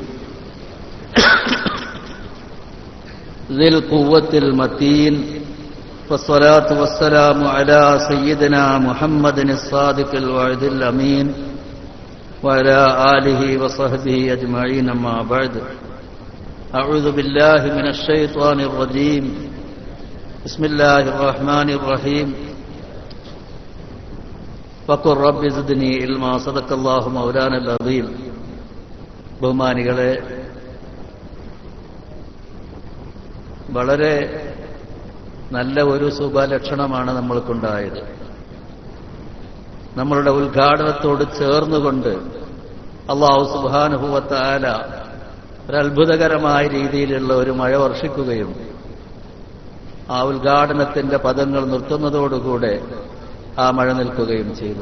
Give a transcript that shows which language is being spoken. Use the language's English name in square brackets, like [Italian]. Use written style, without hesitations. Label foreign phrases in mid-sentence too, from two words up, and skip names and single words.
[Arabic] ذي القوة المتين والصلاة والسلام على سيدنا محمد الصادق الوعد الأمين وعلى آله وصحبه أجمعين أما بعد أعوذ بالله من الشيطان الرجيم بسم الله الرحمن الرحيم وقل رب زدني علما صدق الله مولانا العظيم [Malayalam] ബഹുമാനികളെ, വളരെ നല്ല ഒരു ശുഭലക്ഷണമാണ് നമ്മൾക്കുണ്ടായത്. നമ്മളുടെ ഉദ്ഘാടനത്തോട് ചേർന്നുകൊണ്ട് [Arabic] الله سبحانه وتعالى [Malayalam] ഒരത്ഭുതകരമായ രീതിയിലുള്ള ഒരു മഴ വർഷിക്കുകയും ആ ഉദ്ഘാടനത്തിന്റെ പദങ്ങൾ നിർത്തുന്നതോടുകൂടെ ആ മഴ നിൽക്കുകയും ചെയ്തു.